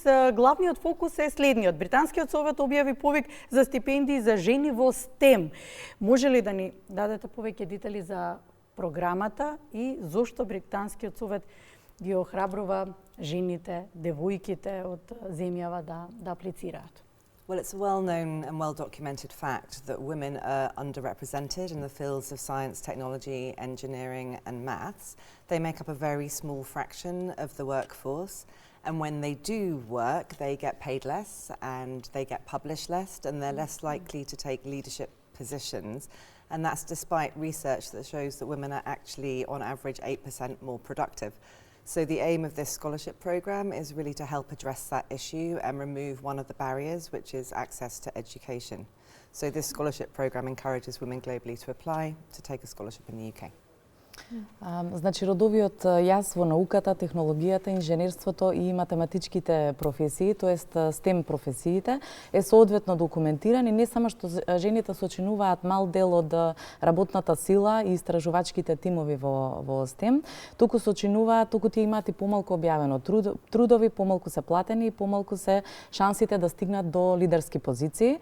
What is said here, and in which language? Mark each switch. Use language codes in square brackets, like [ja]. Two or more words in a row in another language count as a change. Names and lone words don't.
[mk] Главниот фокус е следниот. Британскиот совет објави повик за стипендии за жени во STEM. Може ли да ни дадете повеќе детали за програмата и зошто Британскиот совет ги охрабрува жените, девојките од земјава да аплицираат? [en] Well, it's a well-known and well-documented fact that women are underrepresented in the fields of science, technology, engineering and maths. They make up a very small fraction of the workforce, and when they do work, they get paid less and they get published less, and they're less likely to take leadership positions. And that's despite research that shows that women are actually, on average, 8% more productive. So the aim of this scholarship programme is really to help address that issue and remove one of the barriers, which is access to education. So this scholarship programme encourages women globally to apply to take a scholarship in the UK. [mk] Значи, родовиот јас во науката, технологијата, инженерството и математичките професии, тоест STEM професиите, е соодветно документиран и не само што жените сочинуваат мал дел од работната сила и истражувачките тимови во STEM, туку сочинуваат, туку тие имаат и помалку објавено трудови, помалку се платени и помалку се шансите да стигнат до лидерски позиции.